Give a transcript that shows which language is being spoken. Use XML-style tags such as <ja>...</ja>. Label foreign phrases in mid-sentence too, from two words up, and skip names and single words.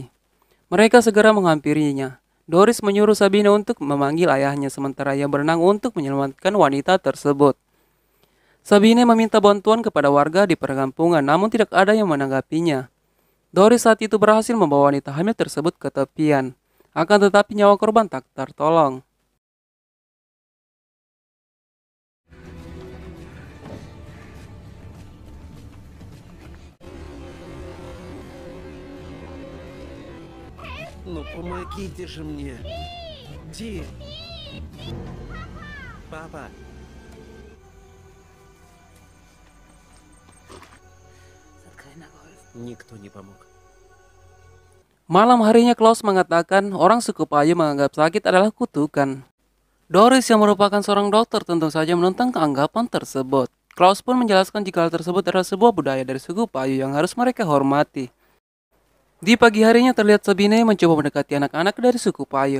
<id>Mereka segera menghampirinya. Doris menyuruh Sabine untuk memanggil ayahnya sementara ia berenang untuk menyelamatkan wanita tersebut. Sabine meminta bantuan kepada warga di perkampungan, namun tidak ada yang menanggapinya. Doris saat itu berhasil membawa wanita hamil tersebut ke tepian. Akan tetapi nyawa korban tak tertolong.</id> <ru>Ну помогите же мне. Ди. Папа. Никто не помог.</ru> <id>Malam harinya Klaus mengatakan orang suku Payu menganggap sakit adalah kutukan. Doris yang merupakan seorang dokter tentu saja menentang keanggapan tersebut. Klaus pun menjelaskan jika hal tersebut adalah sebuah budaya dari suku Payu yang harus mereka hormati. Di pagi harinya terlihat Sabine mencoba mendekati anak-anak dari suku Payu.</id>